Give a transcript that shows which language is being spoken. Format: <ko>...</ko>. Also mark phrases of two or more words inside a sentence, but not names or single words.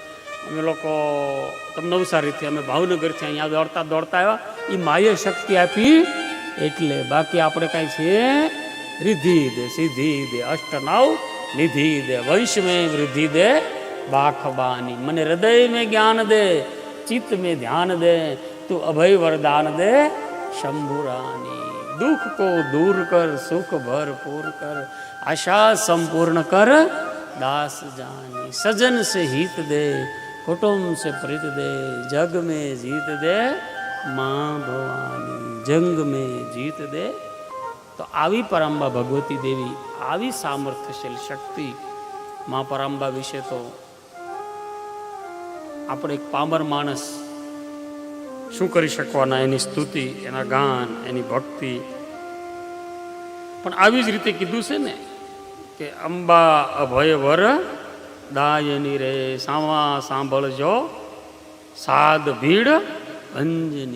<gu>અમે લોકો તમે નવસારીથી, અમે ભાવનગરથી અહીંયા દોડતા દોડતા આવ્યા. એ માયે શક્તિ આપી એટલે. બાકી આપણે કાંઈ છે</gu> <hi>ऋद्धि दे, सिद्धि दे, अष्टनव निधि दे, वंश में वृद्धि दे, बाखबानी. મને હૃદય में ज्ञान दे, चित्त में ध्यान दे, तू अभय वरदान दे शंभुरानी. दुख को दूर कर, सुख भरपूर कर, आशा संपूर्ण कर, दास जानी. सजन से हित दे, कुटुंब से प्रीत दे, जग में जीत दे माँ भवानी. जंग में जीत दे.</hi> <gu>તો આવી પરાંબા ભગવતી દેવી, આવી સામર્થ્યશીલ શક્તિ મા પરાંબા વિશે તો આપણે એક પામર માણસ શું કરી શકવાના? એની સ્તુતિ, એના ગાન, એની ભક્તિ. પણ આવી જ રીતે કીધું છે ને કે અંબા અભય વર દાયની રે, સાવા સાંભળજો સાદ ભીડ ભંજની.</gu>